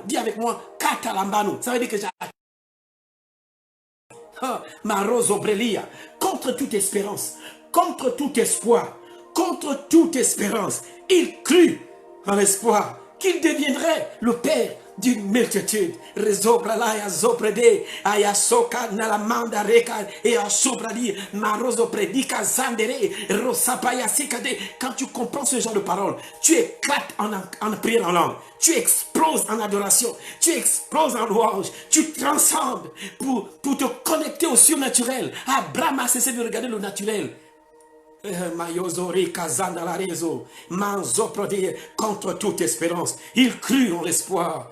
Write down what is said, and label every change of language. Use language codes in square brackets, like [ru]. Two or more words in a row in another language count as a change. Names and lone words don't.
[fr] Dis avec moi, Catalambano. Ça veut dire que j'ai... Oh, Marosobrelia. Contre toute espérance, contre tout espoir, contre toute espérance, il crut en l'espoir qu'il deviendrait le père d'une multitude. Rezobralaya zobrede, ayasoka nalamanda reka et asobradi, marozo predika zandere, rosapaya sikade. Quand tu comprends ce genre de paroles, tu éclates en prière en langue, tu exploses en adoration, tu exploses en louange, tu transcendes pour te connecter au surnaturel. Abraham a cessé de regarder le naturel. Contre toute espérance, il crut en l'espoir.